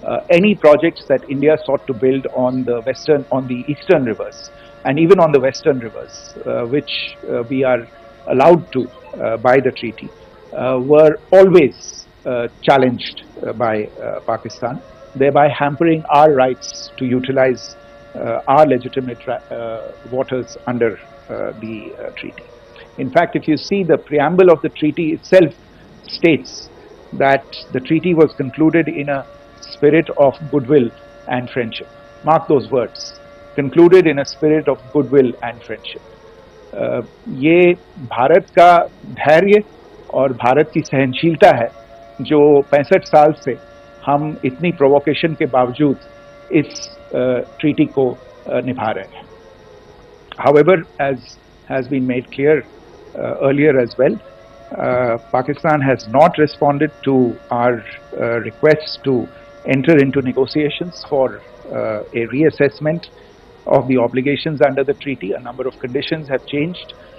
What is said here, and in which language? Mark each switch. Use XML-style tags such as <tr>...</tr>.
<en>Any projects that India sought to build on the eastern rivers and even on the western rivers, which we are allowed to by the treaty, were always challenged by Pakistan, thereby hampering our rights to utilize our legitimate waters under the treaty. In fact, if you see, the preamble of the treaty itself states that the treaty was concluded in a spirit of goodwill and friendship. Mark those words, concluded in a spirit of goodwill and friendship.</en> <hi>ये भारत का धैर्य और भारत की सहनशीलता है जो 65 साल से हम इतनी प्रोवोकेशन के बावजूद इस ट्रीटी को निभा रहे हैं.</hi> <en>However, as has been made clear earlier as well, Pakistan has not responded to our requests to enter into negotiations for a reassessment of the obligations under the treaty. A number of conditions have changed.</en>